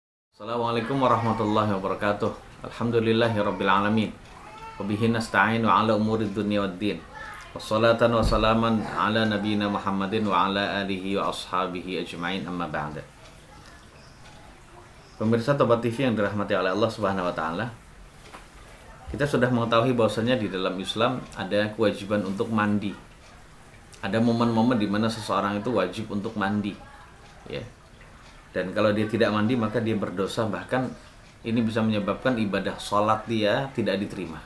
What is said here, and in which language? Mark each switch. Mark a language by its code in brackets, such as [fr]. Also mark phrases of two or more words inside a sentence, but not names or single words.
[ar] السلام عليكم ورحمة الله وبركاته. الحمد لله رب العالمين. وبه نستعين على أمور الدنيا والدين. والصلاة والسلام على نبينا محمد وعلى آله وأصحابه أجمعين، أما بعد. [id] Pemirsa Tobat TV yang dirahmati oleh Allah [ar] سبحانه وتعالى. [id] Kita sudah mengetahui bahwasanya di dalam Islam ada kewajiban untuk mandi. Ada momen-momen di mana seseorang itu wajib untuk mandi. Ya. Dan kalau dia tidak mandi maka dia berdosa, bahkan ini bisa menyebabkan ibadah sholat dia tidak diterima.